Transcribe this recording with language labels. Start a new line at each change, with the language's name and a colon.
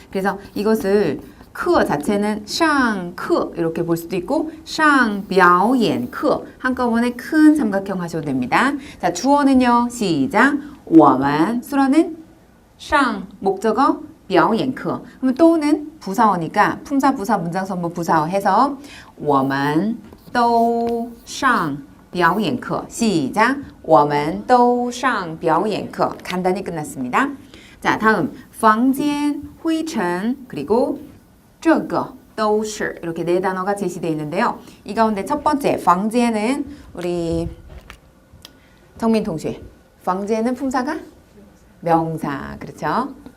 Korean: 그래서 이것을 课 자체는 上课 이렇게 볼 수도 있고 上表演课 한꺼번에 큰 삼각형 하셔도 됩니다. 자, 주어는요. 시작. 我们 수로는 上 목적어 表演课 그럼 또는 부사어니까 품사 부사 문장 선보 부사어 해서
Chinese: 我们都上表演课
Korean: 시작.
Chinese: 我们都上表演课
Korean: 간단히 끝났습니다. 자, 다음 房间, 灰尘 그리고 这个都是 이렇게 네 단어가 제시되어 있는데요. 이 가운데 첫 번째 房间은 우리 정민 동시에 房间은 품사가 명사 그렇죠.